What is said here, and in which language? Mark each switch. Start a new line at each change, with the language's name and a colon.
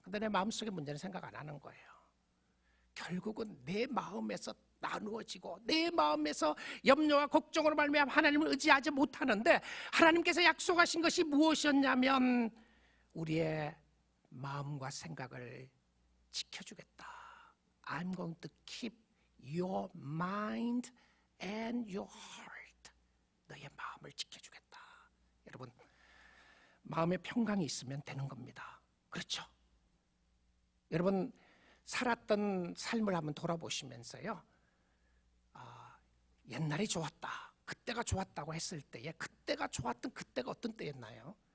Korean: 근데 내 마음속에 문제는 생각 안 하는 거예요. 결국은 내 마음에서 나누어지고, 내 마음에서 염려와 걱정으로 말미암아 하나님을 의지하지 못하는데, 하나님께서 약속하신 것이 무엇이었냐면 우리의 마음과 생각을 지켜주겠다.
English: I'm going to keep your mind and your heart.
Korean: 너의 마음을 지켜주겠다. 여러분, 마음의 평강이 있으면 되는 겁니다. 그렇죠? 여러분, 살았던 삶을 한번 돌아보시면서요, 옛날이 좋았다, 그때가 좋았다고 했을 때에, 그때가 좋았던 그때가 어떤 때였나요?